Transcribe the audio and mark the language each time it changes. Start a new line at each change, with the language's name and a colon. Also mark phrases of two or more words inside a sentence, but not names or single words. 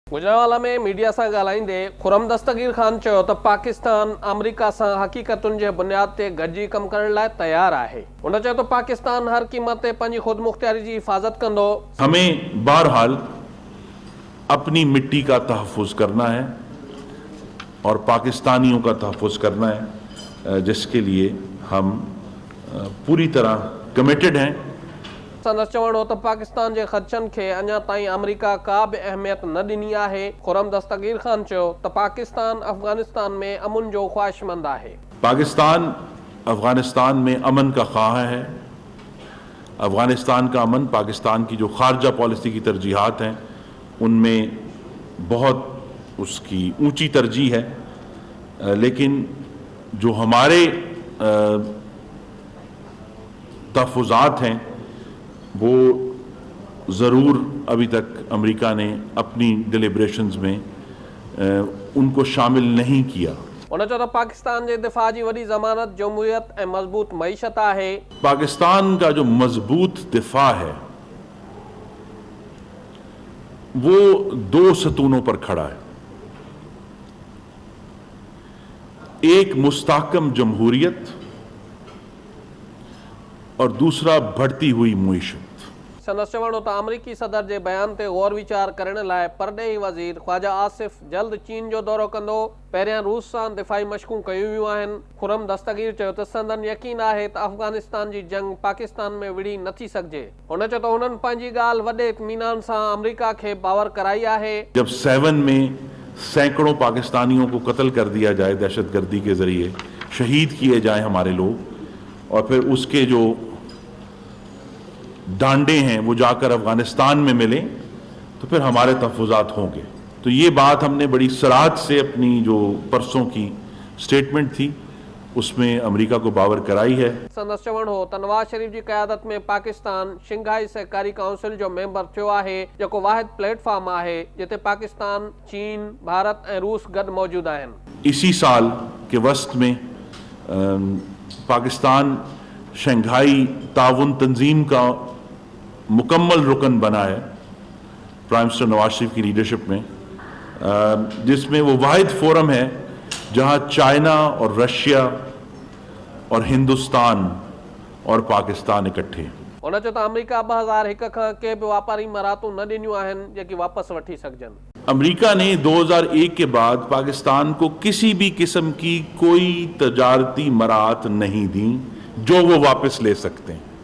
Sindhi: गुजरावाला में मीडिया से ॻाल्हाईंदे खुरम दस्तगीर ख़ान चयो त पाकिस्तान अमेरिका से हक़ीक़तुनि जे बुनियाद ते गॾिजी कम करण लाइ तैयार आहे। उन चयो त पाकिस्तान हर क़ीमत ते पंहिंजी खुद मुख्तियारी जी हिफाज़त कंदो।
Urdu: ہمیں بہرحال اپنی مٹی کا تحفظ کرنا ہے اور پاکستانیوں کا تحفظ کرنا ہے، جس کے لیے ہم پوری طرح کمیٹڈ ہیں.
Sindhi: संदसि चवणो त पाकिस्तान के ख़दशनि खे अञा ताईं अमेरिका का भी अहमियत न ॾिनी आहे। खुरम दस्तगीर ख़ान चयो त पाकिस्तान अफगानिस्तान में अमन जो ख्वाहिशमंद आहे।
Urdu: پاکستان افغانستان میں امن کا خواہ ہے. افغانستان کا امن پاکستان کی جو خارجہ پالیسی کی ترجیحات ہیں ان میں بہت اس کی اونچی ترجیح ہے، لیکن جو ہمارے تحفظات ہیں وہ ضرور ابھی تک امریکہ نے اپنی ڈیلیبریشنز میں ان کو شامل نہیں کیا.
Sindhi: उन चयो त पाकिस्तान के दिफ़ा की वॾी ज़मानत जमहूरियत ऐं मज़बूत मईशत आहे।
Urdu: پاکستان کا جو مضبوط دفاع ہے وہ دو ستونوں پر کھڑا ہے. ایک مستحکم جمہوریت اور دوسرا بڑھتی ہوئی معیشت.
Sindhi: संदसि चवणो त अमरीकी सदर के बयान ते गौर विचार करण लाइ परॾेही वज़ीर ख्वाजा आसिफ जल्द चीन जो दौरो कंदो। पहिरियां रूस सां दिफ़ाई मशक़ूं कयूं वियूं आहिनि। खुरम दस्तगीर चयो त संदन यकीन आहे त अफगानिस्तान जी जंग पाकिस्तान में विढ़ी नथी सघिजे। हुन चयो त हुननि पंहिंजी ॻाल्हि वॾे इत्मीनान सां अमरीका खे बावर कराई आहे।
Urdu: جب 7 میں سینکڑوں پاکستانیوں کو قتل کر دیا جائے دہشت گردی کے ذریعے، شہید کیے جائے ہمارے لوگ، اور پھر اس کے جو ڈانڈے ہیں وہ جا کر افغانستان میں ملے، تو پھر ہمارے تحفظات ہوں گے. تو یہ بات ہم نے بڑی صراحت سے اپنی جو پرسوں کی سٹیٹمنٹ تھی اس میں امریکہ کو باور کرائی ہے.
Sindhi: संदसि चवणु हो त नवाज शरीफ की क़यादत में पाकिस्तान शंघाई सहकारी काउंसिल जो मेंबर थियो आहे, जेको वाहिद प्लेटफॉर्म आहे जिते पाकिस्तान, चीन, भारत ऐं रूस गॾु मौजूद आहिनि।
Urdu: اسی سال کے وسط میں پاکستان شنگھائی تعاون تنظیم کا مکمل رکن بنا ہے
English: prime minister
Urdu: نواز شریف کی لیڈرشپ میں، جس میں وہ واحد فورم ہے جہاں چائنا اور رشیا اور ہندوستان اور پاکستان اکٹھے ہیں.
Sindhi: उन चयो त अमेरिका 2001 खां के भी व्यापारी मराहतूं न ॾिनियूं आहिनि जेकी वापसि वठी सघजनि।
Urdu: امریکہ نے 2001 کے بعد پاکستان کو کسی بھی قسم کی کوئی تجارتی مراعات نہیں دی جو وہ واپس لے سکتے ہیں.